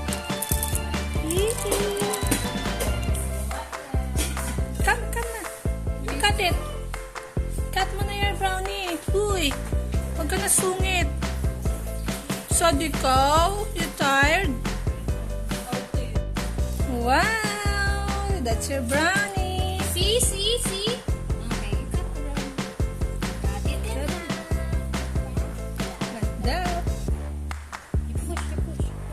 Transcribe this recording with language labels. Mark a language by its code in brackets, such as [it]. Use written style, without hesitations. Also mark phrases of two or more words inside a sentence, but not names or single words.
[en] Come na. You cut it. Cut [tl] mo na yan, [en] Brownie. [tl] Uy, huwag ka na sungit. Sad ikaw? [en] You tired? Wow! That's your brownie. See? Okay, cut the brown. Cut it in. Like that. You push.